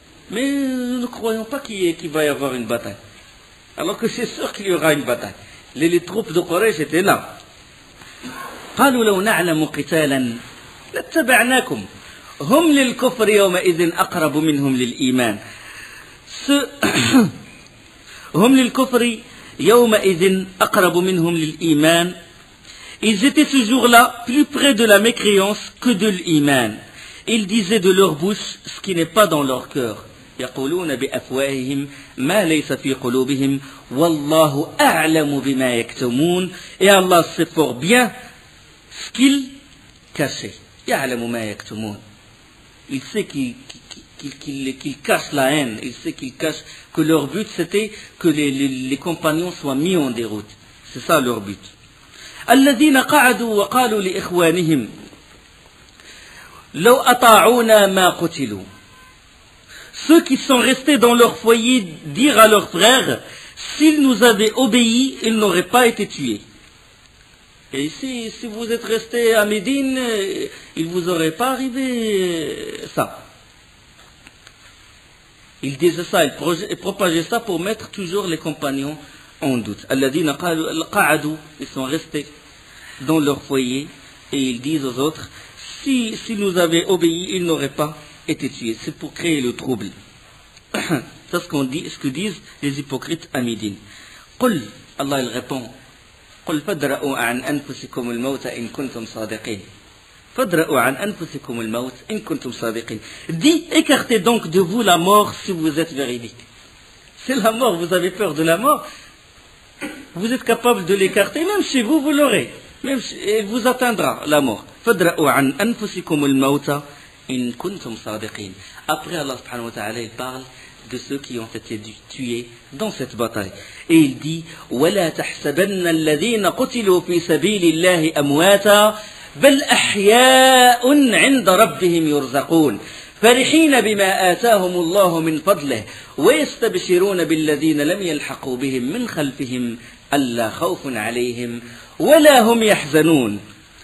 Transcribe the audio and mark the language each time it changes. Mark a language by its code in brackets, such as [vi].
[fr] Mais nous ne croyons pas qu'il va y avoir une bataille. Alors que c'est sûr qu'il y aura une bataille. Les troupes de Quraysh étaient là. [ar] قالوا لو نعلم قتالا لاتبعناكم هم للكفر يومئذ أقرب منهم للإيمان هم للكفر يومئذ أقرب منهم للإيمان. [fr] Ils étaient ce jour-là plus près de la mécréance que de l'iman. Ils disaient de leur bouche ce qui n'est pas dans leur cœur. [ar] يقولون بأفواههم ما ليس في قلوبهم والله أعلم بما يكتمون. [fr] Et Allah sait fort bien ce qu'ils cachaient. [ar] يعلم ما يكتمون. [fr] Il sait qu'ils cachent la haine. Il sait qu'ils cachent que leur but c'était que les compagnons soient mis en déroute. C'est ça leur but. الذين قعدوا وقالوا لإخوانهم لو أطاعونا ما قتلوا. Ceux qui sont restés dans leur foyer dirent à leurs frères, s'ils nous avaient obéi, ils n'auraient pas été tués. Et si vous êtes restés à Médine, il ne vous aurait pas arrivé ça. Ils disaient ça, ils propageaient ça pour mettre toujours les compagnons en doute. [ar] Alladhina qa'adu, [fr] ils sont restés dans leur foyer et ils disent aux autres, si nous avaient obéi, ils n'auraient pas été tués. C'est pour créer le trouble. C'est ce que disent les hypocrites à Médine. [ar] Qul, [fr] Allah il répond, [ar] قل فادرؤوا عن أنفسكم الموت إن كنتم صادقين. فادرؤوا عن أنفسكم الموت إن كنتم صادقين. [fr] Dis, écartez donc de vous la mort si vous êtes véridique. C'est la mort, vous avez peur de la mort. Vous êtes capable de l'écarter, même chez vous, vous l'aurez. Même elle vous atteindra la mort. [ar] فادرؤوا عن أنفسكم الموت إن كنتم صادقين. [fr] Après Allah subhanahu wa ta'ala, il parle de ceux qui ont été tués dans cette bataille. Et il dit [ar] وَلَا تَحْسَبَنَّ الَّذِينَ قُتِلُوا فِي سَبِيلِ اللَّهِ أَمْوَاتًا بَلْ أَحْيَاءٌ عِنْدَ رَبِّهِمْ يُرْزَقُونَ فَرِحِينَ بِمَا آتَاهُمُ اللَّهُ مِنْ فَضْلِهِ وَيَسْتَبْشِرُونَ بِالَّذِينَ لَمْ يَلْحَقُوا بِهِمْ مِنْ خَلْفِهِمْ أَلَّا خَوْفٌ عَلَيْهِمْ وَلَا هُمْ يَحْزَنُونَ.